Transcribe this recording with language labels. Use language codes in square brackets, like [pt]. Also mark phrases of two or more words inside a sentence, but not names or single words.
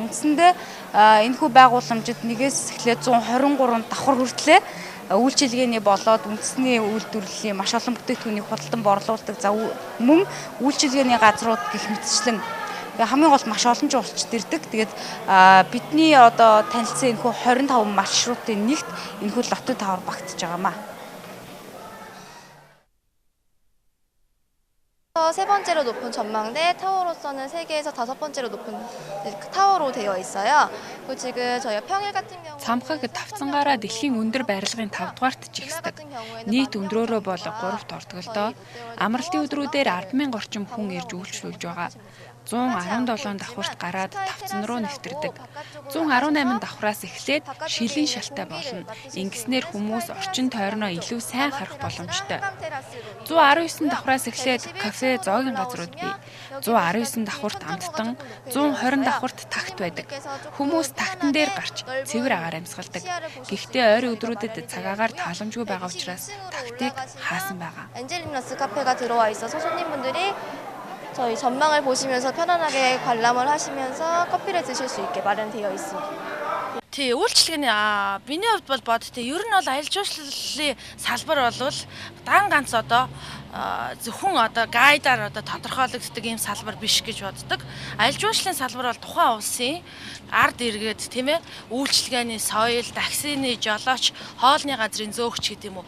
[mn] Үндсэндээ энэхүү байгууламжид нэгээс эхлээд 123 давхар хүртлээр үйлчилгээний болоод үндэсний үйлдвэрлэлийн маш олон бүтээгдэхүүнийг худалдан борлуулдаг. За мөн үйлчилгээний газрууд гэх мэтчлэн хамгийн гол маш олон жуулчд ирдэг. Тэгээд бидний одоо танилцсан энэхүү 25 маршрутын нэгт энэхүү Лоттой тавар багтж байгаамаа. [ko] 세 번째로 높은 전망대 타워로서는 세계에서 5번째로 높은 타워로 되어 있어요. 그리고 지금 저희가 평일 같은 경우 [mn] цамхаг тавцангаараа дэлхийн өндөр барилгын 5 дугаарт жигсдэг. Нийт өндрөөрөө бол 3-т ордголдоо амралтын өдрүүдээр 100000 орчим хүн ирж үйлчлүүлж байгаа. 117 давхурт гараад тавцан руу нэвтэрдэг. 118 давхраас эхлээд шилийн шалтай болно. Ингэснээр хүмүүс орчин тойрноо илүү сайн харах боломжтой. 119 давхраас эхлээд кафе, зоогийн газрууд бий. 119 давхурт амттан, 120 давхурт тагт байдаг. Хүмүүс тагтан дээр гарч цэвэр агаар амьсгалдаг. Гэхдээ ойрын өдрүүдэд цагаагаар тааламжгүй байгаа учраас тагтыг хаасан байгаа. [ko] 엔젤리너스 카페가 들어와 있어서 손님분들이 저희 전망을 보시면서 편안하게 관람을 하시면서 커피를 드실 수 있게 마련되어 있습니다. [mn] Тий, үйлчлэгээний миний хувьд бол бодтой. Ер нь бол аялал жуулчлалын салбар бол дан ганц одоо зөвхөн одоо гайдаар одоо тодорхойлогддог ийм салбар биш гэж боддог. Аялал жуулчлалын салбар бол тухайн улсын ард иргэд тийм ээ үйлчлэгээний соёл, таксины жолооч, хоолны газрын зөөгч гэдэг юм уу.